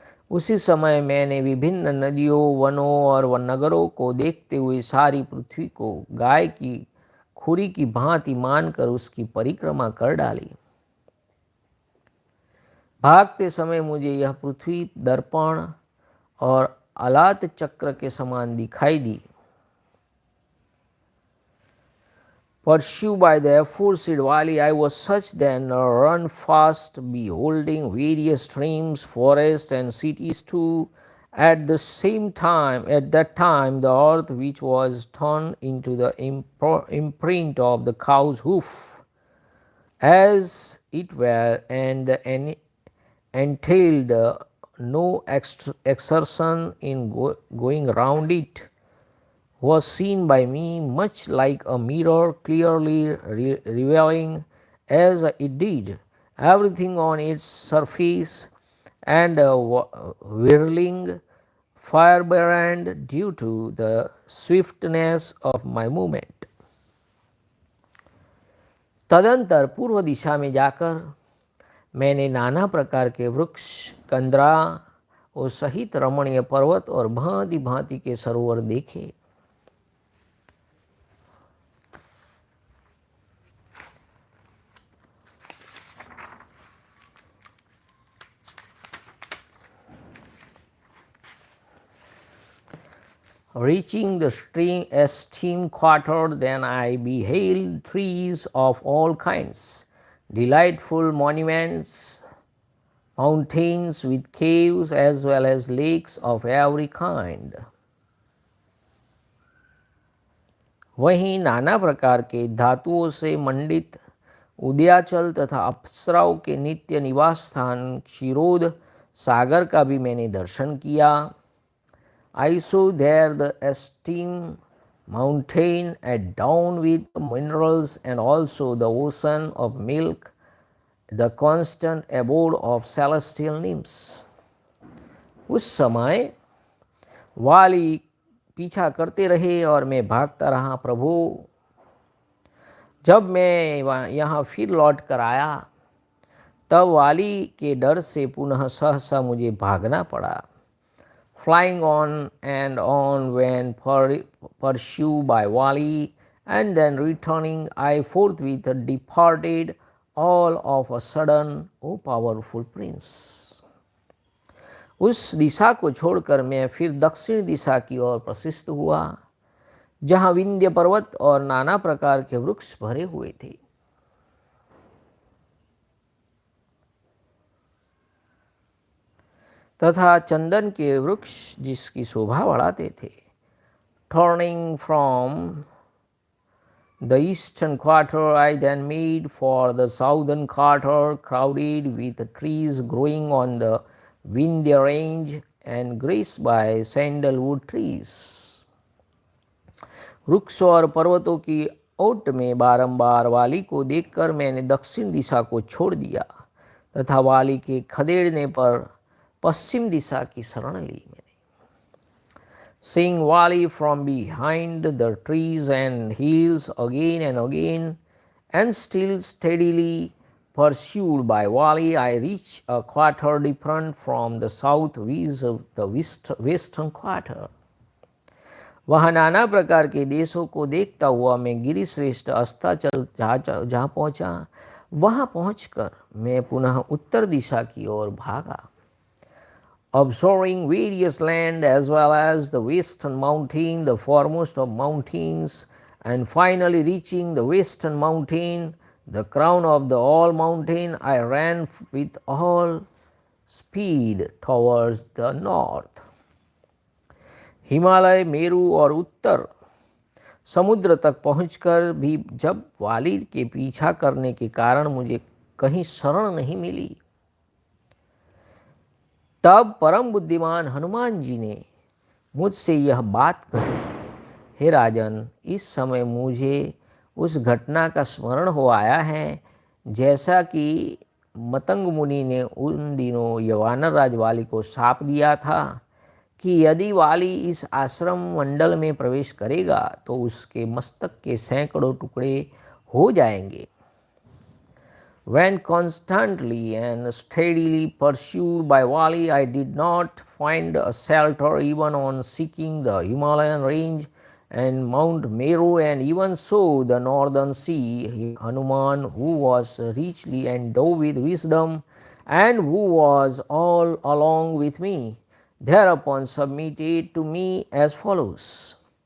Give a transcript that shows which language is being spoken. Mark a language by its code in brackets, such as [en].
[hi] उसी समय मैंने विभिन्न नदियों, वनों और नगरों को देखते हुए सारी पृथ्वी को गाय की खुरी की भांति मानकर उसकी परिक्रमा कर डाली। भागते समय मुझे यह पृथ्वी दर्पण और अलात चक्र के समान दिखाई दी। [en] Pursued by the aforesaid Wali, I was such then run fast, beholding various streams, forests, and cities too. At that time, the earth which was turned into the imprint of the cow's hoof, as it were, and entailed no exertion in going round it, was seen by me much like a mirror, clearly revealing, as it did, everything on its surface, and whirling firebrand due to the swiftness of my movement. [hi] तदंतर पूर्व दिशा में जाकर मैंने नाना प्रकार के वृक्ष, कंदरा और सहित रमणीय पर्वत और भांति भांति के सरोवर देखे। [en] Reaching the stream quarter, then I beheld trees of all kinds, delightful monuments, mountains with caves, as well as lakes of every kind. [hi] वहीं नाना प्रकार के धातुओं से मंडित उदयाचल तथा अप्सराओं के नित्य निवास स्थान क्षीरोद सागर का भी मैंने दर्शन किया। [en] I saw there the esteemed mountain adorned with minerals, and also the ocean of milk, the constant abode of celestial nymphs. [hi] उस समय वाली पीछा करते रहे और मैं भागता रहा। प्रभु, जब मैं यहाँ फिर लौट कर आया तब वाली के डर से पुनः सहसा मुझे भागना पड़ा। [en] Flying on and on when pursued by Wali, and then returning, I forthwith departed all of a sudden, O powerful prince. [hi] उस दिशा को छोड़कर मैं फिर दक्षिण दिशा की ओर प्रशिष्ट हुआ, जहाँ विंध्य पर्वत और नाना प्रकार के वृक्ष भरे हुए थे। तथा चंदन के वृक्ष जिसकी शोभा बढ़ाते थे। [en] Turning from the eastern quarter, I then made for the southern quarter, crowded with trees growing on the Vindhya range and graced by sandalwood trees. [hi] वृक्षों और पर्वतों की ओट में बारंबार वाली को देखकर मैंने दक्षिण दिशा को छोड़ दिया तथा वाली के खदेड़ने पर पश्चिम दिशा की शरण ली मैंने। [en] Seeing Wali from behind the trees and hills again and again, and still steadily pursued by Wali, I reached a quarter different from the south, viz. The western quarter. [hi] वहाँ नाना प्रकार के देशों को देखता हुआ मैं गिरिश्रेष्ठ अस्ताचल जहाँ पहुँचा, वहाँ पहुँचकर मैं पुनः उत्तर दिशा की ओर भागा। [en] Observing various land as well as the western mountain, the foremost of mountains, and finally reaching the western mountain, the crown of the all mountain, I ran with all speed towards the north. [hi] Himalaya, Meru और उत्तर समुद्र तक पहुंचकर भी जब वाली के पीछा करने के कारण मुझे कहीं शरण नहीं मिली, तब परम बुद्धिमान हनुमान जी ने मुझसे यह बात कही, हे राजन, इस समय मुझे उस घटना का स्मरण हो आया है जैसा कि मतंग मुनि ने उन दिनों यवानर राज वाली को शाप दिया था कि यदि वाली इस आश्रम मंडल में प्रवेश करेगा तो उसके मस्तक के सैकड़ों टुकड़े हो जाएंगे। [en] When constantly and steadily pursued by Vali, I did not find a shelter even on seeking the Himalayan range and Mount Meru, and even so the northern sea. Hanuman, who was richly endowed with wisdom and who was all along with me, thereupon submitted to me as follows.